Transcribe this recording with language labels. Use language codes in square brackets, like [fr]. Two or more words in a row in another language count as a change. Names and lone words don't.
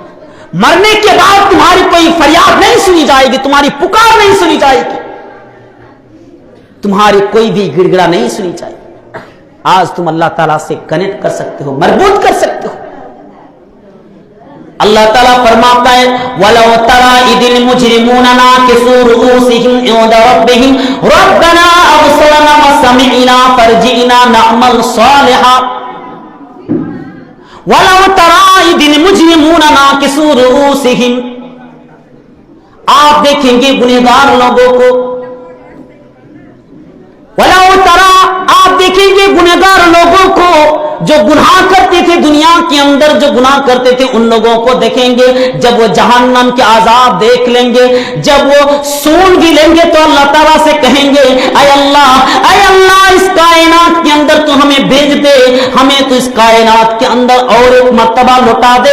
[hi] मरने के बाद तुम्हारी कोई फरियाद नहीं सुनी जाएगी, तुम्हारी पुकार नहीं सुनी जाएगी, तुम्हारी कोई भी गिड़गिड़ा नहीं सुनी जाएगी। आज तुम अल्लाह ताला से कनेक्ट कर सकते हो, मजबूत कर सकते हो। अल्लाह ताला फरमाता है [ar] ولو ترى إذ المجرمون ناكسو رءوسهم عند ربهم ربنا أبصرنا سمعنا فارجعنا نعمل صالحا ولو ترى إذ المجرمون ناكسو رءوسهم. [hi] आप देखेंगे गुनहगार लोगों को, [ar] ولو ترى, [hi] आप देखेंगे गुनहगार लोगों को जो गुनाह करते थे दुनिया के अंदर, जो गुनाह करते थे उन लोगों को देखेंगे जब वो जहन्नम के आजाब देख लेंगे, जब वो सूंघ भी लेंगे तो अल्लाह ताला से कहेंगे ऐ अल्लाह इस कायनात के अंदर तू हमें भेज दे, हमें तो इस कायनात के अंदर और एक मर्तबा लौटा दे।